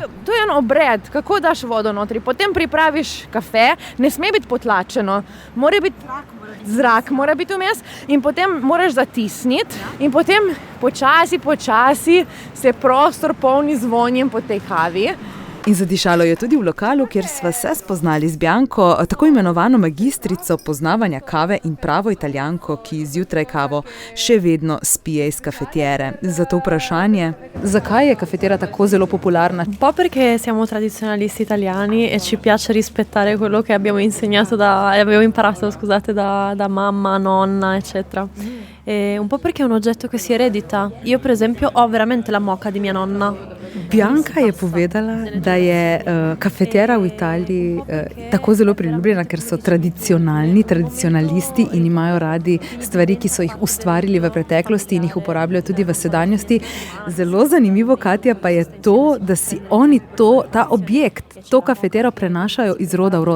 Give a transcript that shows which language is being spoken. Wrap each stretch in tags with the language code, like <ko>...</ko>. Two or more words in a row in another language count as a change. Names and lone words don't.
<sl>To je en obred, kako daš vodo notri, potem pripraviš kafe, ne sme biti potlačeno, zrak mora biti vmes in potem moraš zatisniti in potem počasi se prostor polni z vonjem po tej kavi. In zadišalo je tudi v lokalu, kjer sva se spoznali z Bianco, tako imenovano magistrico poznavanja kave in pravo Italijanko, ki zjutraj kavo še vedno spije iz kafetiere. Zato vprašanje, zakaj je kafetiera tako zelo popularna?</sl> <it>Un po' perché siamo tradizionalisti italiani e ci piace rispettare quello che abbiamo imparato, da mamma, nonna, eccetera. E un po' perché è un oggetto che si eredita. Io per esempio ho veramente la moka di mia nonna.</it> <sl>Bianca je povedala, da je kafetiera v Italiji tako zelo priljubljena, ker so tradicionalisti in imajo radi stvari, ki so jih ustvarili v preteklosti in jih uporabljajo tudi v sedanjosti. Zelo zanimivo, Katja, pa je to, da si oni ta objekt, to kafetiero prenašajo iz roda v rod.</sl>